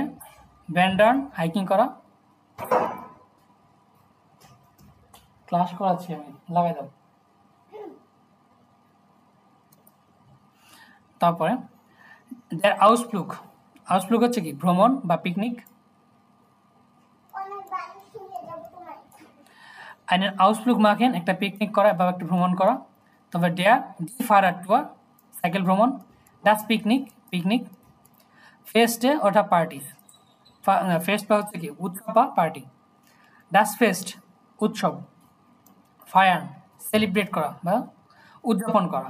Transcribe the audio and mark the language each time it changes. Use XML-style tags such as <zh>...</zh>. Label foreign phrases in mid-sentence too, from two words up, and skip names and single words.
<bn>ব্যান্ডার্ন, হাইকিং করা। ক্লাস করাচ্ছি আমি, লাগাই দাও। তারপরে আউসফ্লুগ হচ্ছে কি ভ্রমণ বা পিকনিক।</bn> <de>einen Ausflug machen,</de> <bn>একটা পিকনিক করা বা একটা ভ্রমণ করা।</bn> <de>তবে die Fahrradtour,</de> <bn>সাইকেল ভ্রমণ।</bn> <de>das Picknick.</de> <bn>ফেস্টে ওঠা পার্টি, ফেস্ট বা হচ্ছে কি উৎসব বা পার্টি।</bn> <de>das Fest</de> <bn>উৎসব। ফায়ার সেলিব্রেট করা বা উদযাপন করা।</bn>